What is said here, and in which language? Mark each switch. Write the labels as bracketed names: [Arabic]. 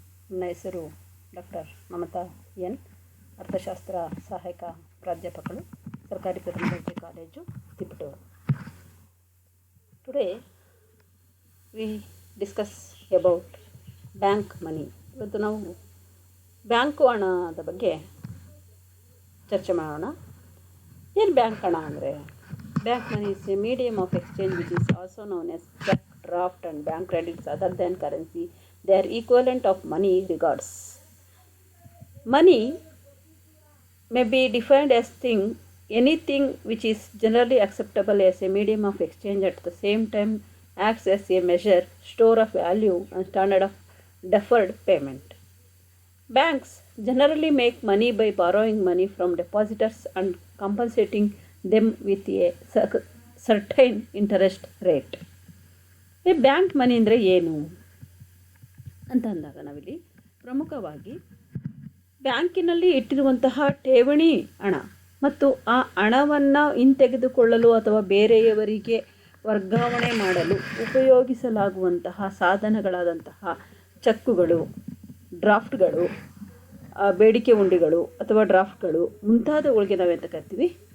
[Kannada] ನನ್ನ ಹೆಸರು doctor Mamata N, ಅರ್ಥಶಾಸ್ತ್ರ ಸಹಾಯಕ ಪ್ರಾಧ್ಯಾಪಕರು, ಸರ್ಕಾರಿ ಪ್ರಥಮ ದರ್ಜೆ college, Tiptur. [English] Today we discuss about bank money. [Kannada] ಇವತ್ತು ನಾವು ಬ್ಯಾಂಕು ಹಣದ ಬಗ್ಗೆ ಚರ್ಚೆ ಮಾಡೋಣ. ಏನು ಬ್ಯಾಂಕ್ ಹಣ ಅಂದರೆ? [English] Bank money is a medium of exchange which is also known as check, draft and bank credits other than currency. They are equivalent of money regards. Money may be defined as anything which is generally acceptable as a medium of exchange, at the same time acts as a measure, store of value and standard of deferred payment. Banks generally make money by borrowing money from depositors and compensating them with a certain interest rate. [Kannada] ಈ bank ಮನಿ ಅಂದರೆ ಏನು ಅಂತ ಅಂದಾಗ ನಾವಿಲ್ಲಿ ಪ್ರಮುಖವಾಗಿ ಬ್ಯಾಂಕಿನಲ್ಲಿ ಇಟ್ಟಿರುವಂತಹ ಠೇವಣಿ ಹಣ ಮತ್ತು ಆ ಹಣವನ್ನು ಹಿಂತೆಗೆದುಕೊಳ್ಳಲು ಅಥವಾ ಬೇರೆಯವರಿಗೆ ವರ್ಗಾವಣೆ ಮಾಡಲು ಉಪಯೋಗಿಸಲಾಗುವಂತಹ ಸಾಧನಗಳಾದಂತಹ ಚೆಕ್ಕುಗಳು, ಡ್ರಾಫ್ಟ್ಗಳು, ಬೇಡಿಕೆ ಹುಂಡಿಗಳು ಅಥವಾ ಡ್ರಾಫ್ಟ್ಗಳು ಮುಂತಾದವುಗಳಿಗೆ ನಾವೆಂತ ಕರಿತೀವಿ?